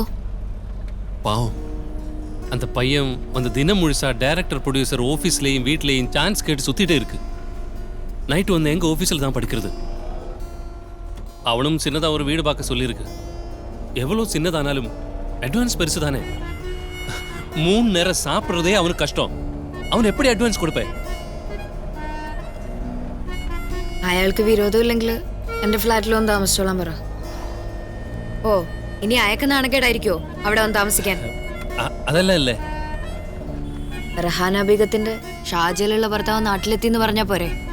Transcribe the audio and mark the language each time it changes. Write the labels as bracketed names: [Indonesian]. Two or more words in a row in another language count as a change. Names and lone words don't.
[Tamil] பாவம், அந்த பையன் வந்து தினம் முழுசா [English] director producer [Tamil] ஆஃபீஸ்லேயும் வீட்லேயும் சான்ஸ் கேட்டு சுற்றிட்டே இருக்கு. நைட்டு வந்து எங்கள் ஆஃபீஸில் தான் படிக்கிறது. அவனும் சின்னதாக ஒரு வீடு பார்க்க சொல்லியிருக்கு. எவ்வளோ சின்னதானாலும் அட்வான்ஸ் பெருசு தானே. 3 நேரம் சாப்பிட்றதே அவனுக்கு கஷ்டம். அவன் எப்படி அட்வான்ஸ் கொடுப்பேன்? [Malayalam] അയാൾക്ക് വിരോധമില്ലെങ്കിൽ എൻ്റെ ഫ്ലാറ്റിൽ ഒന്ന് താമസിച്ചോളാൻ പറ. ഓ ഇനി അയക്കുന്ന നാണക്കേടായിരിക്കോ അവിടെ വന്ന് താമസിക്കാൻ? അതല്ല അല്ലേ, റഹാന ബീഗത്തിന്റെ ഷാജയിലുള്ള ഭർത്താവ് നാട്ടിലെത്തി എന്ന് പറഞ്ഞാ പോരെ?